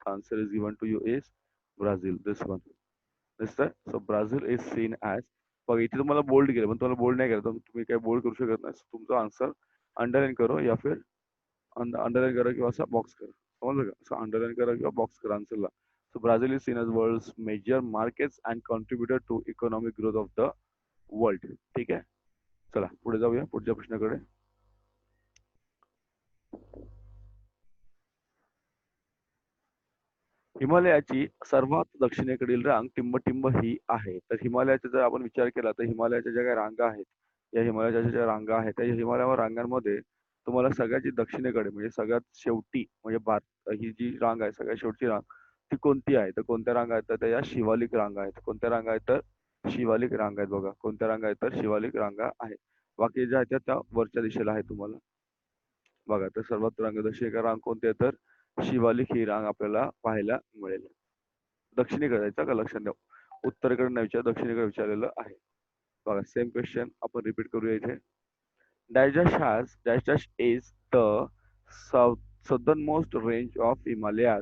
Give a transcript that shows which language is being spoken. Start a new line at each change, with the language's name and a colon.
English: Answer is given to you is Brazil. This one. दिसतंय? So Brazil is seen as.
Marathi: बघा इथे तुम्हाला bold केलं पण तुम्हाला बोल्ड नाही केलं तर तुम्ही काय बोल्ड करू शकत नाही. So, तुमचा आन्सर
Hindi: अंडरलाईन करो या फिर
Marathi: अंडरलाईन करा किंवा असा बॉक्स करा. समजलं का? असं अंडरलाईन करा किंवा बॉक्स करा आन्सरला.
English: So Brazil is seen as world's major markets and contributor to economic growth of the world.
Marathi: ठीक आहे? चला पुढे जाऊया पुढच्या प्रश्नाकडे. हिमालयाची सर्वात दक्षिणेकडील रांग टिंबटिंब ही आहे. तर हिमालयाचा जर आपण विचार केला तर हिमालयाच्या ज्या काही रांगा आहेत, या हिमालयाच्या ज्या रांगा आहेत, त्या हिमालयावर रांगांमध्ये तुम्हाला सगळ्यात दक्षिणेकडे म्हणजे सगळ्यात शेवटी म्हणजे भारत ही जी रांग आहे सगळ्यात शेवटची रांग ती कोणती आहे? तर कोणत्या रांगा आहेत? तर त्या या शिवालिक रांगा आहेत. कोणत्या रांगा आहेत? तर शिवालिक रांगा आहेत बघा. कोणत्या रांगा आहेत? तर शिवालिक रांगा आहेत. बाकी ज्या आहेत त्या वरच्या दिशेला आहे तुम्हाला. बघा तर सर्वात रांग दक्षिणेकडे रांग कोणती आहे? तर शिवालिक ही रांग आपल्याला पाहायला मिळेल. दक्षिणेकडे जायचं का? लक्षात द्या. उत्तरेकडे नाही विचार दक्षिणेकडे विचारलेलं आहे. बघा सेम क्वेश्चन आपण रिपीट करूया इथे.
English: dash dash is the southernmost range of Himalaya.